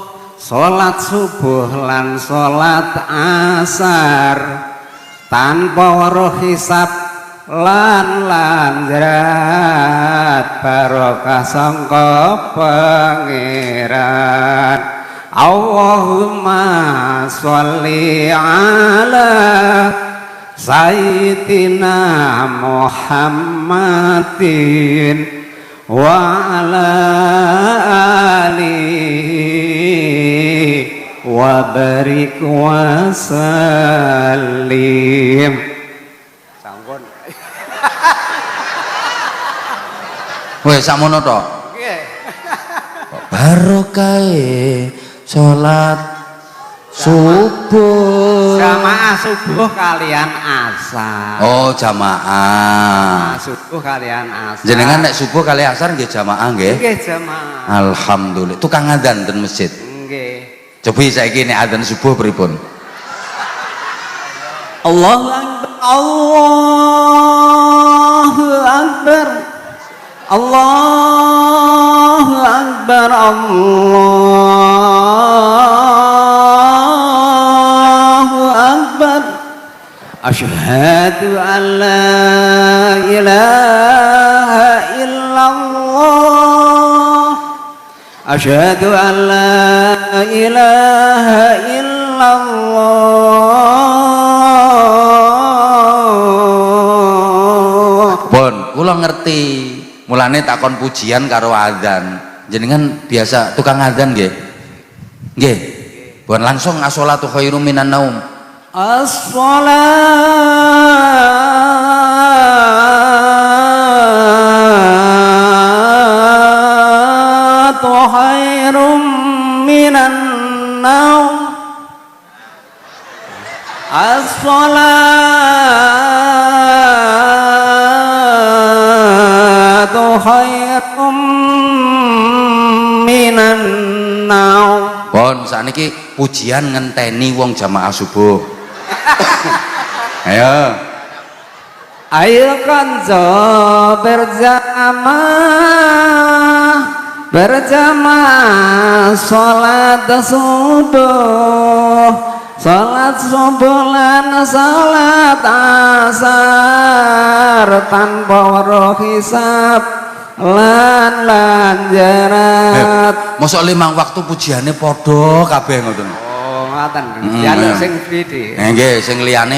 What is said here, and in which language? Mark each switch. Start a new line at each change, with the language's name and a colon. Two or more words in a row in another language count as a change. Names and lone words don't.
Javanese: Salat subuh lan salat asar tanpa weruh hisab lan lanjrat barokah sangka pangeran.
Arabic: اللهم صل على سيدنا محمد وعلى آله وبارك وسلم.
Javanese: Sampun. Wes sakmono to. Nggih. Barokahe salat subuh. Jamaah subuh kalian asar. Oh, jamaah. Subuh kalian asar. Jenengan nek subuh kali asar nggih jamaah nggih? Nggih jamaah. Alhamdulillah. Tukang adzan ten masjid. Nggih. Coba saiki nek adzan subuh pripun?
Arabic: الله أكبر، الله أكبر، الله أكبر، الله أكبر. أشهد أن لا إله إلا الله، أشهد أن لا إله إلا الله.
Javanese: Pun kula ngerti. Mulane takon pujian karo adzan. Jenengan biasa tukang adzan nggih? Nggih. Pun langsung
Arabic: الصلاة خير من النوم. الصلاة خير من النوم. الصلاة خير من النوم.
Javanese: Pun sakniki pujian ngenteni wong jamaah subuh. Ayo. Ayo kanca berjamaah salat subuh, salat subuh lan salat asar tanpa weruh hisab lan jarat. Mosok 5 waktu pujiane padha kabeh ngoten. Oh, ngoten. Jaluk sing pidi. Nggih, sing liyane.